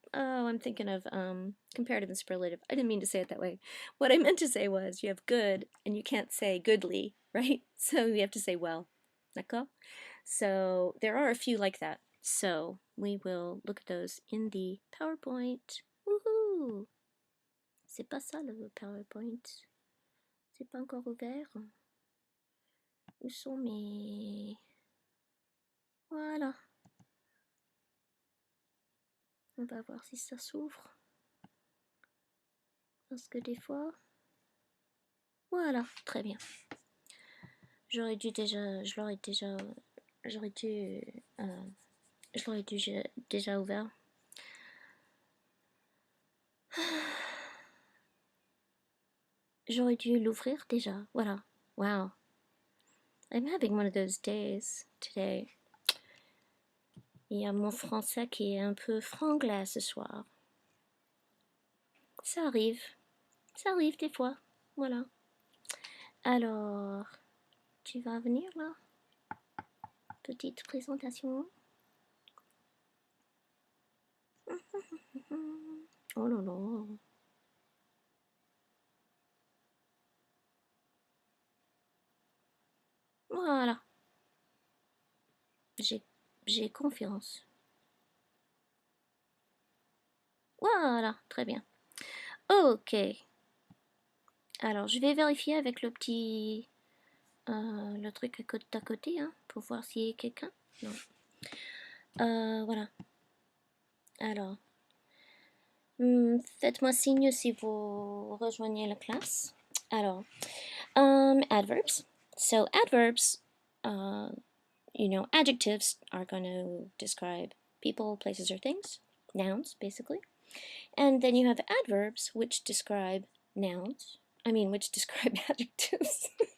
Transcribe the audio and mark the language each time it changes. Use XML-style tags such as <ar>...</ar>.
<en>Oh, I'm thinking of comparative and superlative. I didn't mean to say it that way. What I meant to say was you have good and you can't say goodly, right? So you have to say well. D'accord? So there are a few like that. So we will look at those in the PowerPoint. Woohoo!</en> <fr>C'est pas ça le PowerPoint. C'est pas encore ouvert. Où sont mes... Voilà. On va voir si ça s'ouvre. Parce que des fois... Voilà, très bien. J'aurais dû déjà... Je l'aurais déjà... J'aurais dû... je l'aurais dû déjà ouvert. J'aurais dû l'ouvrir déjà. Voilà. Wow.</fr> <en>I'm having one of those days today.</en> <fr>Il y a mon français qui est un peu franglais ce soir. Ça arrive des fois. Voilà. Alors, tu vas venir là? Petite présentation. Oh là là. Voilà. J'ai confiance. Voilà, très bien. Ok. Alors, je vais vérifier avec le petit... le truc à côté, hein, pour voir s'il y a quelqu'un. Non. Voilà. Alors, faites-moi signe si vous rejoignez la classe.</fr> <en>Alors, adverbs. So adverbs, adjectives are going to describe people, places, or things. Nouns, basically. And then you have adverbs, which describe which describe adjectives.</en>